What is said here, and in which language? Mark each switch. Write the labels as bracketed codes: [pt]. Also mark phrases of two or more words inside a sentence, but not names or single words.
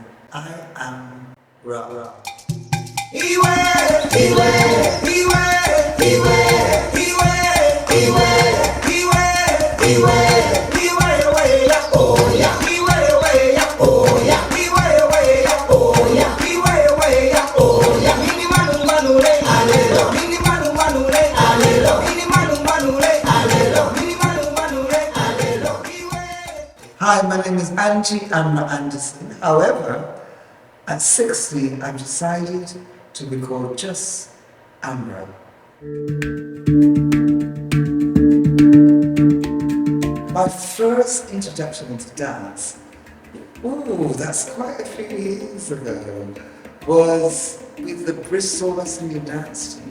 [en] I am Ra. Iwe, Iwe, Iwe, Iwe, Iwe, Iwe, Iwe, Iwe, Iwe, oh yeah, Iwe, oh yeah, Iwe, oh yeah, Iwe, oh yeah, Mini manu manule, alelo, Mini manu manule, alelo, Mini manu manule, alelo, Mini manu manule, alelo, Iwe. Hi, my name is Angie Amra Anderson. However, at 60, I've decided to be called just Amra. My first introduction into dance, that's quite a few years ago, was with the Bristol West Indian dance team.